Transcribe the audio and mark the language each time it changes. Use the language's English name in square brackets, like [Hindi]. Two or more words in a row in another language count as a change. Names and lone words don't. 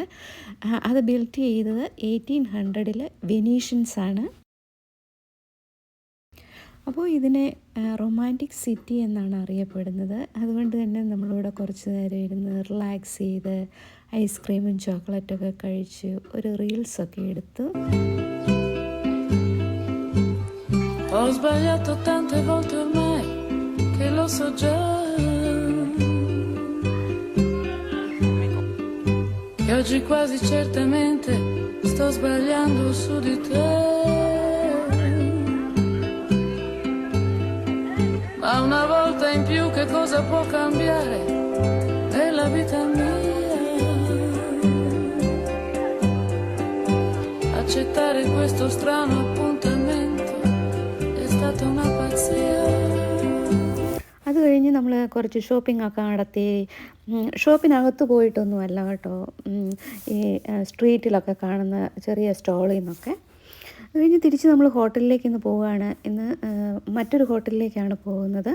[Malayalam] അത് ബിൽറ്റ് ചെയ്തത് 1800 വെനീഷ്യൻസാണ്. അപ്പോൾ ഇതിനെ [English] romantic city [Malayalam] എന്നാണ് അറിയപ്പെടുന്നത്. അതുകൊണ്ട് തന്നെ നമ്മളിവിടെ കുറച്ച് നേരം ഇരുന്ന് റിലാക്സ് ചെയ്ത് ഐസ്ക്രീമും ചോക്ലേറ്റൊക്കെ കഴിച്ച് ഒരു റീൽസൊക്കെ എടുത്തു. [Italian] Ho sbagliato tante volte ormai che lo so già, che oggi quasi certamente sto sbagliando su di te, ma una volta in più che cosa può cambiare nella vita mia? Accettare questo strano appuntamento è stata una pazzia. [Malayalam] അത് കഴിഞ്ഞ് നമ്മൾ കുറച്ച് ഷോപ്പിംഗ് ഒക്കെ നടത്തി. ഷോപ്പിനകത്ത് പോയിട്ടൊന്നുമല്ല കേട്ടോ, ഈ സ്ട്രീറ്റിലൊക്കെ കാണുന്ന ചെറിയ സ്റ്റോളിൽ നിന്നൊക്കെ. അത് കഴിഞ്ഞ് തിരിച്ച് നമ്മൾ ഹോട്ടലിലേക്ക് ഇന്ന് പോവുകയാണ്. ഇന്ന് മറ്റൊരു ഹോട്ടലിലേക്കാണ് പോകുന്നത്.